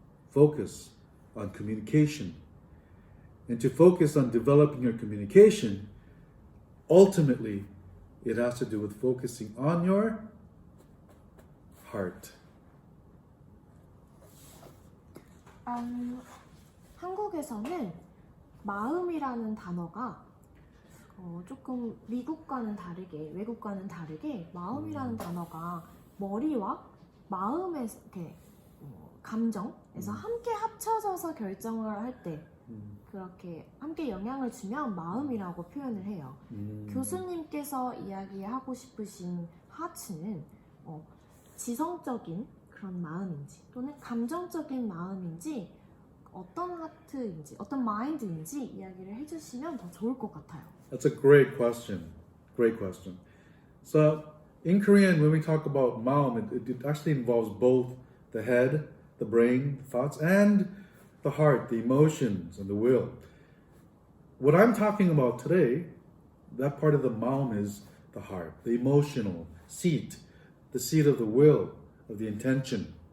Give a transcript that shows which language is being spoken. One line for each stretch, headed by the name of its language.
English: Focus on communication. And to focus on developing your communication, ultimately, it has to do with focusing on your heart.
Korean: 한국에서는 마음이라는 단어가 조금 미국과는 다르게 외국과는 다르게 마음이라는 단어가 머리와 마음의 이렇게 감정에서 함께 합쳐져서 결정을 할 때 그렇게 함께 영향을 주면 마음이라고 표현을 해요. 교수님께서 이야기하고 싶으신 하츠는 지성적인 그런 마음인지 또는 감정적인 마음인지 어떤 하트인지, 어떤 마인드인지 이야기를 해주시면 더 좋을 것 같아요.
English: That's a great question. Great question. So, in Korean, when we talk about Maum, it actually involves both the head, the brain, the thoughts, and the heart, the emotions, and the will. What I'm talking about today, that part of the Maum is the heart, the emotional seat, the seat of the will, of the intention.